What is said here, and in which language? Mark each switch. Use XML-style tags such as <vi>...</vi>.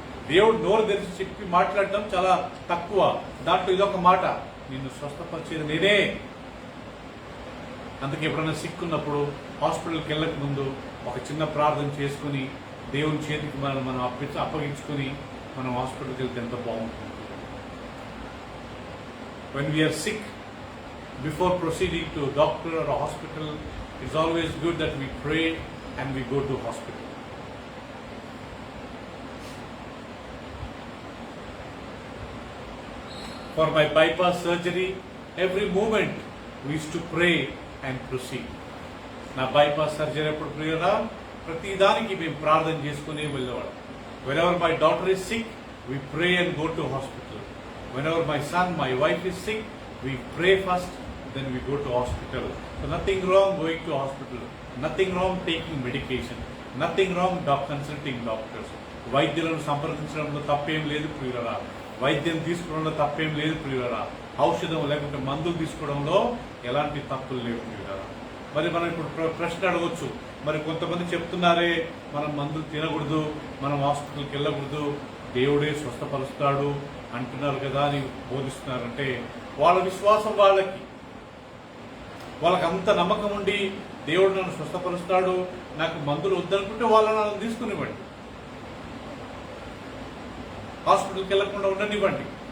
<te>దేవుడు నోరు తెరిచి చెప్పి మాట్లాడటం చాలా తక్కువ, దాంట్లో ఇదొక మాట, నిన్ను స్వస్థపరిచేది నేనే. అందుకే ఎప్పుడైనా సిక్కున్నప్పుడు హాస్పిటల్కి వెళ్ళక ముందు ఒక చిన్న ప్రార్థన చేసుకుని దేవుని చేతికి మనం అప్పగించుకుని మనం హాస్పిటల్కి వెళ్తే ఎంత బాగుంటుంది.</te> <en>When we are sick, before proceeding to a doctor or a hospital, it's always good that we pray and we go to hospital. For my bypass surgery, every moment we used to pray and proceed.</en> <te>నా bypass surgery అప్పుడు ప్రియురా ప్రతి దానికి మేము ప్రార్థన చేసుకుని వెళ్ళేవాడు.</te> <en>Whenever my daughter is sick, we pray and go to hospital. Whenever my son, my wife is sick, we pray first, then we go to hospital. So nothing wrong going to hospital, nothing wrong taking medication, nothing wrong consulting doctors.</en> <te>వైద్యులను సంప్రదించడంలో తప్పేం లేదు ప్రియులరా, వైద్యం తీసుకోవడంలో తప్పేం లేదు ప్రియులరా, ఔషధం లేకుంటే మందులు తీసుకోవడంలో ఎలాంటి తప్పులు లేవు ప్రియులరా. మరి మనం ఇప్పుడు ప్రశ్న అడగొచ్చు, మరి కొంతమంది చెప్తున్నారే మనం మందులు తినకూడదు, మనం హాస్పిటల్కి వెళ్ళకూడదు, దేవుడే స్వస్థపరుస్తాడు అంటున్నారు కదా అని బోధిస్తున్నారంటే వాళ్ళ విశ్వాసం వాళ్ళకి అంత నమ్మకం ఉండి దేవుడు నన్ను స్వస్థపరుస్తాడు, నాకు మందులు వద్దనుకుంటే వాళ్ళని నన్ను తీసుకునివ్వండి, హాస్పిటల్కి వెళ్లకుండా ఉండనివ్వండి.</te>